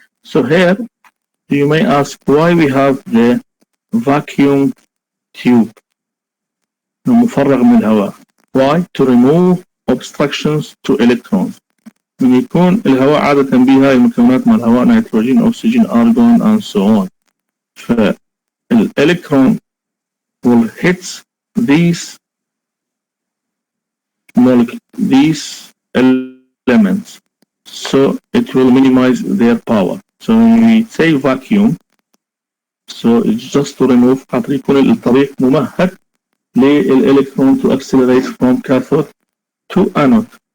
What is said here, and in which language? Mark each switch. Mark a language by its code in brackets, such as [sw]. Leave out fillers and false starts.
[en] so here you may ask why we have the vacuum tube, [ar] مفرغ من الهواء. [en] Why? To remove obstructions to electrons. [ar] من يكون الهواء عادة بها المكونات مع الهواء نيتروجين، أكسجين، أرغون [en] and so on. فالإلكترون will hit these these elements, so it will minimize their power. So when we say vacuum, so it's just to remove [ar] خاطر يكون الطريق ممهد للإلكترون [en] to accelerate from cathode to anode.